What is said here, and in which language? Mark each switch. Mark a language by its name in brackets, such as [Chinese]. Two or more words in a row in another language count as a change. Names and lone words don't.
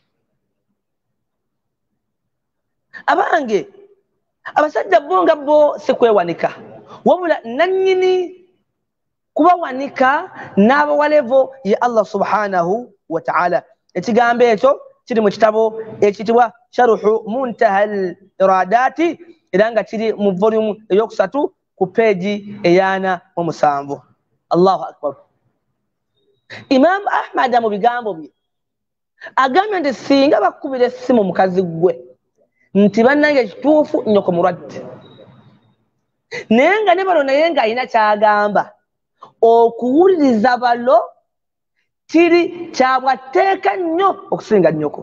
[Ganda] Abange abasajja bo nga bo si kwewanika, wabula nannyini kubawanika n'abawalevo ye [Arabic] الله سبحانه وتعالى. [Ganda] Ekigambo ekyo kiri mu kitabo ekitibwa Sharhu Muntaha al-Iradati era nga kiri mu volume eyokusatu ku peegi eyana mu 7. [Arabic] الله أكبر. [Ganda] Imam Ahmad mu bigambo bye agambye nti singa bakubira essimu mukazi gwe nti bannange kituufu nnyoko mulwadde naye nga ne balo naye ng'alina kyagamba okuwuliriza balo kiri kyabwateeka nnyo okusinga nnyoko.